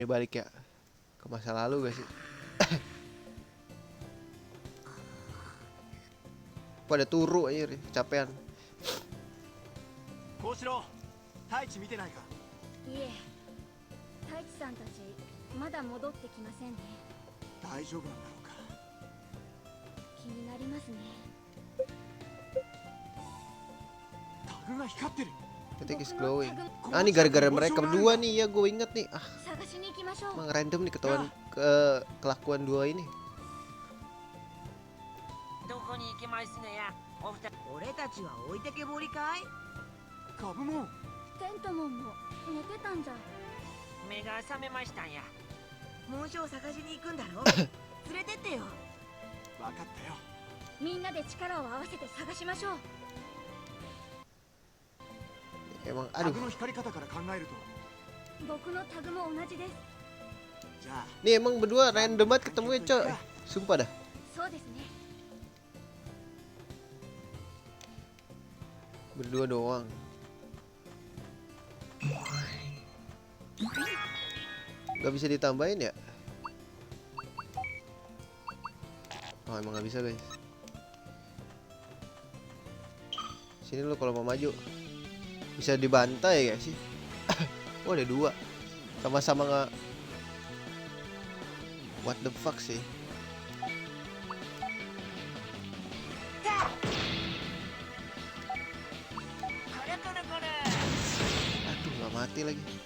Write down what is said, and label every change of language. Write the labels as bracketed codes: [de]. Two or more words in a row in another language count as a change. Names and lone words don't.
[id] Ini balik ya ke masa lalu gak sih? Pada turu aja kecapean. [ja] 幸四郎、太一見てないか。いえ、太一さんたちまだ戻ってきませんね。大丈夫なんだろうか。気になりますね。タグが光ってる。 [en] Ketik is glowing. [id] Ah, ini gara-gara mereka berdua nih ya, gue inget nih. Ah, [ja] 探しに行きましょう。 [id] emang random nih ketahuan kelakuan dua ini. [ja] どこに行きますのやお二人。俺たちは置いてけぼりかい？ガブモン。テントモンも寝てたんじゃ。目が覚めましたんや。紋章を探しに行くんだろ？連れてってよ。分かったよ。みんなで力を合わせて探しましょう。 [id] Emang [ja] タ [id] aduh. [ja] グの光り方から考えると。僕のタグも同じです。じゃあ。 [id] Nih emang berdua random banget ketemunya, coy. Sumpah dah. [ja] そうですね。 [id] Berdua doang. Gak bisa ditambahin ya? Oh emang gak bisa guys. Sini lu kalau mau maju bisa dibantai ya sih. Oh ada dua. Sama-sama nggak. [en] What the fuck sih? [id] Aduh nggak mati lagi.